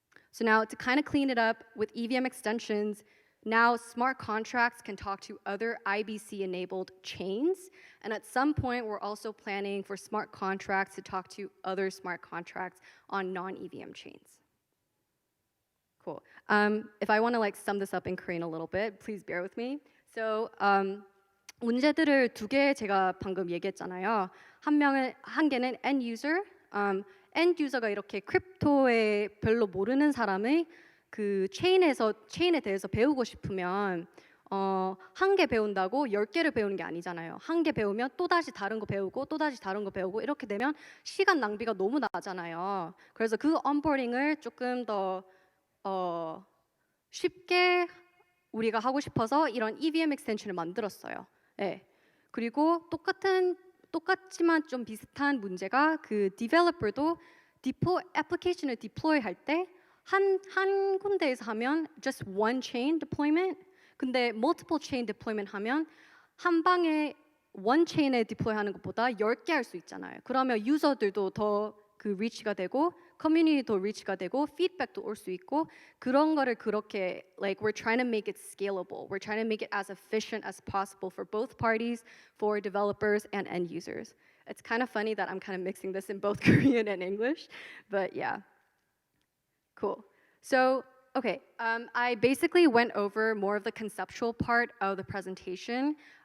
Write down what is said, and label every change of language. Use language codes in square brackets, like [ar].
[en] So now to kind of clean it up with EVM extensions, now smart contracts can talk to other IBC-enabled chains, and at some point we're also planning for smart contracts to talk to other smart contracts on non-EVM chains. Cool. If I want to like sum this up in Korean a little bit, please bear with me. So [ko] 문제들을 두 개 제가 방금 얘기했잖아요. 한 개는 end user. end user가 이렇게 크립토에 별로 모르는 사람의 그 체인에 대해서 배우고 싶으면 한 개 배운다고 10개를 배우는 게 아니잖아요. 한 개 배우면 또 다시 다른 거 배우고 또 다시 다른 거 배우고 이렇게 되면 시간 낭비가 너무 나잖아요. 그래서 그 언보딩을 조금 더 쉽게 우리가 하고 싶어서 이런 EVM extension을 만들었어요. 네. 그리고 똑같지만 좀 비슷한 문제가 그 디벨로퍼도 애플리케이션을 디플로이 할 때 한 군데에서 하면 [en] just one chain deployment. [ko] 근데 [en] multiple chain deployment [ko] 하면 한 방에 원 체인에 디플로이하는 것보다 10개 할 수 있잖아요. 그러면 유저들도 더 그 리치가 되고 커뮤니티도 리치가 되고 피드백도 올 수 있고 그런 거를 그렇게 [en] like we're trying to make it scalable. We're trying to make it as efficient as possible for both parties, for developers and end users. It's kind of funny that I'm kind of mixing this in both Korean and English, but yeah. Cool. So, okay, I basically went over more of the conceptual part of the presentation.